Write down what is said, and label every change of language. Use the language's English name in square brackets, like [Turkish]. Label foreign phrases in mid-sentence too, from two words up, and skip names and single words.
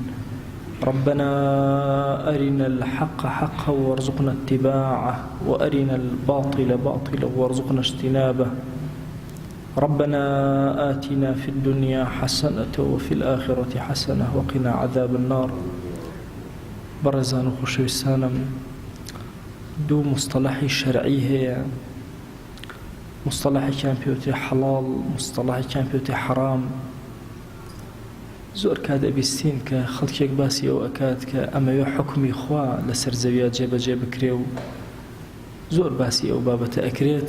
[Arabic] ربنا أرنا الحق حقا وارزقنا اتباعه، وأرنا الباطل باطلا وارزقنا اجتنابه. ربنا آتنا في الدنيا حسنة وفي الآخرة حسنة وقنا عذاب النار. [Central Kurdish] برزان و خۆشەویستانم، دوو مستەڵەحی شەرعی هەیە، مستەڵەحێکیان پێوتێ حەڵاڵ، مستەڵەحێکیان پێوتێ حەرام. زۆر کات دەبیستین کە خەڵکێک باسی ئەو ئەکات کە ئەمەوێ حکمی خوا لەسەر زەویە جێبەجێ بکرێ و زۆر باسی ئەو بابەتە ئەکرێت.